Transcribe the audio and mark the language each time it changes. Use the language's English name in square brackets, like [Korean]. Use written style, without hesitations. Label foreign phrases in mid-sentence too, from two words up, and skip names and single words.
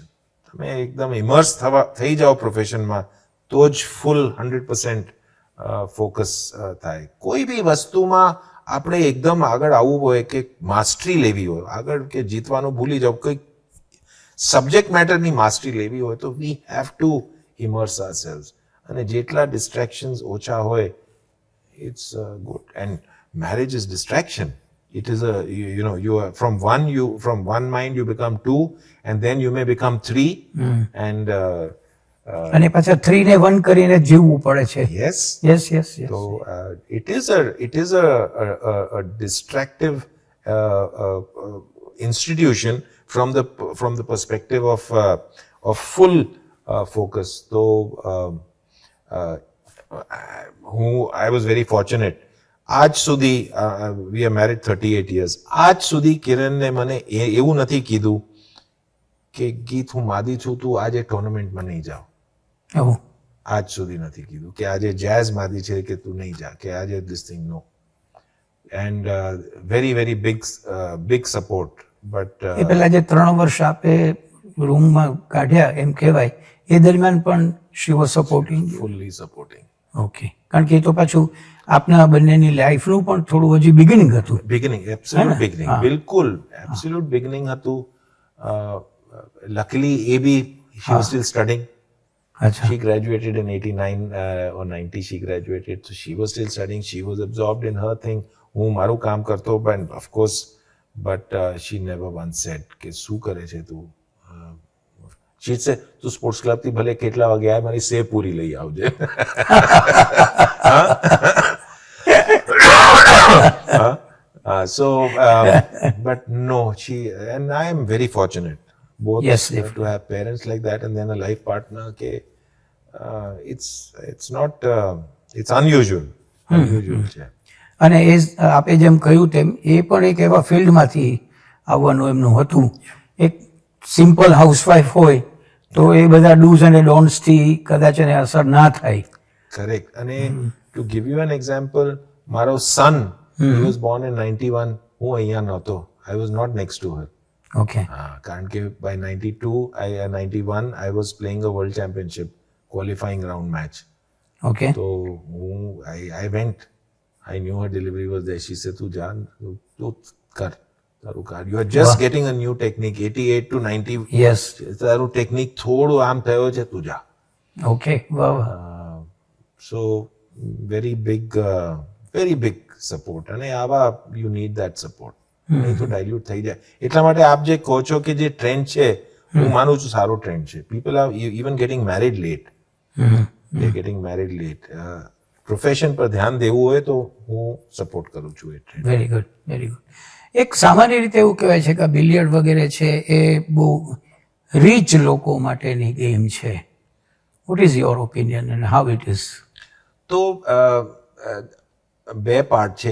[Gujarati] તમે એકદમ ઇમર્સ થઈ જાઓ પ્રોફેશનમાં તો જ [English] full 100% focus [Gujarati] થાય. કોઈ બી વસ્તુમાં આપણે એકદમ આગળ આવવું હોય કે માસ્ટરી લેવી હોય, આગળ કે જીતવાનું ભૂલી જાઓ, કોઈ સબ્જેક્ટ મેટરની માસ્ટરી લેવી હોય તો [English] we have to immerse ourselves. [Gujarati] અને જેટલા ડિસ્ટ્રેક્શન્સ ઓછા હોય [English] it's good. And marriage is distraction. It is you are from one mind you become two, and then you may become three. And [Gujarati] અને પાછા 3 ને 1 કરીને જીવવું પડે છે. [English] yes, Yes yes yes. so it is a distractive institution from the perspective of full focus. So I was very fortunate. [Gujarati] આજ સુધી [English] we are married 38 years. [Gujarati] આજ સુધી કિરણને મને એવું નથી કીધું કે ગીત હું માદી છું, તું આજે ટુર્નામેન્ટમાં નહીં જાવ. એવું આજ સુધી નથી કીધું કે આજે જેઝ માદી છે કે તું નહીં જા, કે આજે [English] this thing, no. And very very big support. But [Gujarati] એ પહેલા જે 3 વર્ષ આપે રૂમમાં કાઢ્યા એમ કહેવાય, એ દરમિયાન પણ [English] she was supporting. fully supporting. [Gujarati] ઓકે, કારણ કે એ તો પાછું આપના બંનેની લાઈફનું પણ થોડું હજી બિગિનિંગ હતું. [English] beginning, absolute beginning, બિલકુલ absolute beginning હતું. luckily [Gujarati] એ બી [English] she was still studying. [Gujarati] અચ્છા, [English] She graduated in 89 or 90 she graduated, so she was still studying. She was absorbed in her thing. [Gujarati] હું મારું કામ કરતો, [English] but of course, but she never once said [Gujarati] કે શું કરે છે તું. [English] she said [Gujarati] તું સ્પોર્ટ્સ ક્લબ થી ભલે કેટલા વાગે આય, મારી સેવ પૂરી લઈ આવજે. [English] So but no, she, and I am very fortunate both Yes, to have parents like that and then a life partner. કે it's not it's unusual છે. [Gujarati] અને એ આપે જેમ કહ્યું તેમ એ પણ એક એવા ફિલ્ડમાંથી આવવાનું એમનું હતું. એક સિમ્પલ હાઉસવાઈફ હોય તો એ બધા ડૂઝ અને ડોન્ટ્સથી કદાચ એને અસર ના થાય. [English] કરેક્ટ. અને to give you an example, મારો સન he was born in 91. [Gujarati] હું અહીંયા નહોતો. [English] I was not next to her. ઓકે, [Gujarati] કારણ કે [English] by 91 I was playing a world championship qualifying round match. ઓકે, So I went. I knew her delivery was there. She said, [Gujarati] "તું જાણ, તું કર, તારું કર. [English] You are just getting a new technique. 88 to 90. યસ, [Gujarati] તારું ટેકનિક થોડું આમ થયો છે, તું જા." ઓકે, વાહ. [English] So very big support. [Gujarati] અને આવા [English] you need that support. [Gujarati] નહીં તો ડાયલ્યુટ થઈ જાય. એટલા માટે આપ જે કહો છો કે જે ટ્રેન્ડ છે, હું માનું છું સારો ટ્રેન્ડ છે. [English] People are even getting married late. They're getting married late. [Gujarati] પ્રોફેશન પર ધ્યાન દેવું હોય તો હું સપોર્ટ કરું છું એ ટ્રેન્ડ. [English] Very good, very good. [Gujarati] એક સામાન્ય રીતે એવું કહેવાય છે કે બિલિયર્ડ વગેરે છે એ બહુ રીચ લોકો માટેની ગેમ છે. [English] What is your opinion and how it is? [Gujarati] તો બે પાર્ટ છે.